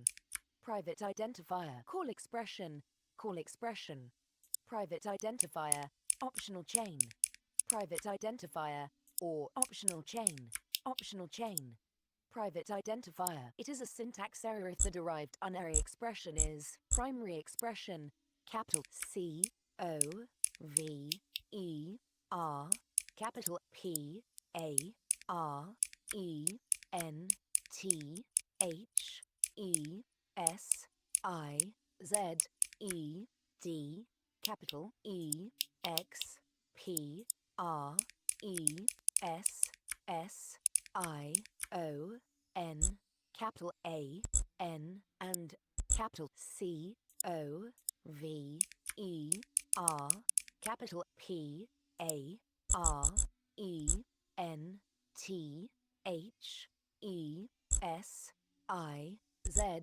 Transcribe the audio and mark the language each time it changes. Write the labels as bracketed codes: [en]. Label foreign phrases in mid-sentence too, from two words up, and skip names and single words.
[en] Private identifier. Call expression. Call expression. Private identifier. Optional chain. Private identifier. Or optional chain. Optional chain. Private identifier. It is a syntax error if the derived unary expression is primary expression. Capital C O V E R capital P A R E N T H E S I Z E D capital E X P R E S S I O N capital A N and capital C O V E R capital P A R E N T H E S I Z